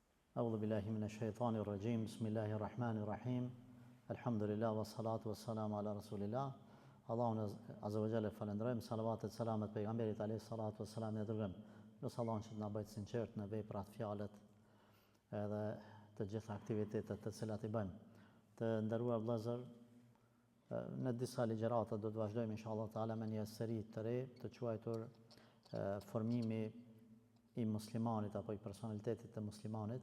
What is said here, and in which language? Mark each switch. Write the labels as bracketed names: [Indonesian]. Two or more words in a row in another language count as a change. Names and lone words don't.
[Arabic] أعوذ بالله من الشيطان الرجيم بسم الله الرحمن الرحيم الحمد لله والصلاة والسلام على رسول الله Allahun عز وجل [Albanian] falenderojmë, salavatet, selamet pejgamberit [Arabic] عليه الصلاة والسلام [Albanian] e dërgojmë. Lutë Allahun që të na bëjë sinqert në veprat, fjalët edhe të gjitha aktivitetet të cilat i bëjmë. Të nderuar vëllezër, në disa ligjërata do të vazhdojmë [Arabic] إن شاء الله تعالى [Albanian] me një seri të re të quajtur formimi i muslimanit apo i personalitetit të muslimanit.